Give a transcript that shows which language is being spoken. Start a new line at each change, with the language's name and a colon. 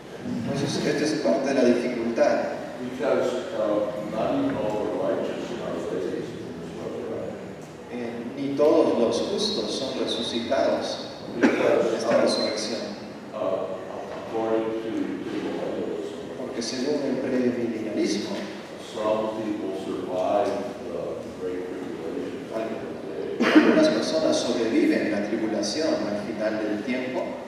Spanish: Entonces, esta es parte de la dificultad,
English: Because not even all the righteous are raised in this resurrection.
Spanish: Ni todos los justos son resucitados en esta resurrección,
English: According to millennialism,
Spanish: porque según el premilenialismo,
English: some people survive the Great Tribulation
Spanish: algunas personas sobreviven la tribulación al final del tiempo